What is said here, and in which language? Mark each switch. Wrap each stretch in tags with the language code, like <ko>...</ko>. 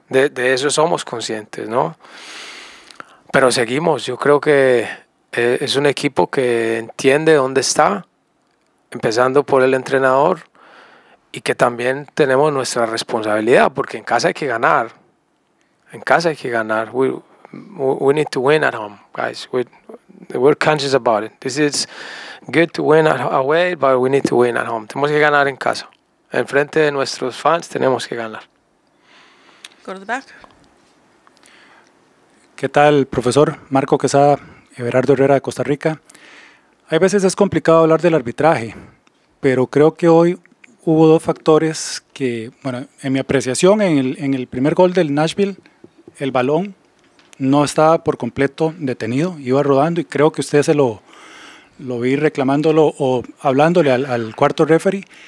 <es>De eso somos conscientes, ¿no? Pero seguimos. Yo creo que es un equipo que entiende dónde está, empezando por el entrenador, y que también tenemos nuestra responsabilidad, porque en casa hay que ganar. En casa hay que ganar.</es> <en>we need to win at home, guys. We're conscious about it. This is good to win away, but we need to win at home.</en> <es>Tenemos que ganar en casa. En frente de nuestros fans tenemos que ganar.</es> <en>Go to the back.</en> <es>¿Qué tal, profesor? Marco Quesada, Everardo Herrera de Costa Rica. Hay veces es complicado hablar del arbitraje, pero creo que hoy hubo dos factores que, bueno, en mi apreciación, en el primer gol del Nashville, el balón no estaba por completo detenido, iba rodando y creo que usted lo vi reclamándolo o hablándole al cuarto referee.</es>